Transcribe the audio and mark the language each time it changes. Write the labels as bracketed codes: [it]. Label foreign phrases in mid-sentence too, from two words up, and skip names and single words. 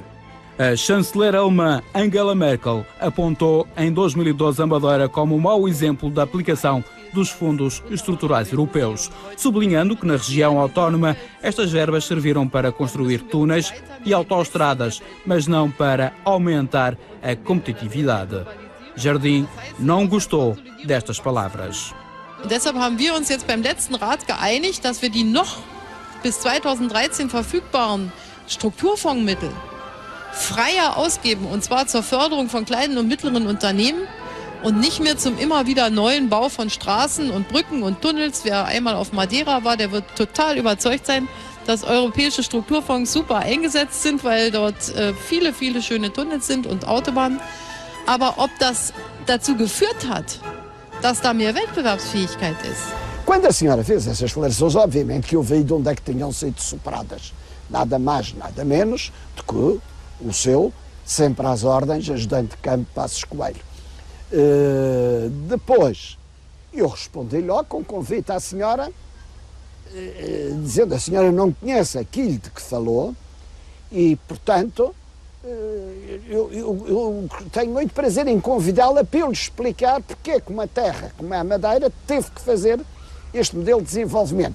[pt] A chanceler alemã Angela Merkel apontou em 2012 a Madeira como um mau exemplo da aplicação dos fundos estruturais europeus, sublinhando que na região autónoma estas verbas serviram para construir túneis e autoestradas, mas não para aumentar a competitividade. Jardim não gostou destas palavras. [de] Und deshalb haben wir uns jetzt beim letzten Rat geeinigt, dass wir die noch bis 2013 verfügbaren Strukturfondsmittel freier ausgeben, und zwar zur Förderung von kleinen und mittleren Unternehmen und nicht mehr zum immer wieder neuen Bau von Straßen und Brücken und Tunnels. Wer einmal auf Madeira war, der wird total überzeugt sein, dass europäische Strukturfonds super eingesetzt sind, weil dort viele, viele schöne Tunnels sind und Autobahnen. Aber ob das dazu geführt hat, dass da mehr Wettbewerbsfähigkeit ist? [pt] Quando a senhora fez essas declarações, obviamente que eu vi de onde é que tinham sido superadas. Nada mais, nada menos do que o seu, sempre às ordens, ajudante de campo Passos Coelho. Depois, eu respondi logo com convite à senhora, dizendo a senhora não conhece aquilo de que falou e, portanto, eu tenho muito prazer em convidá-la para eu lhe explicar porque é que uma terra como a Madeira teve que fazer este modelo de desenvolvimento.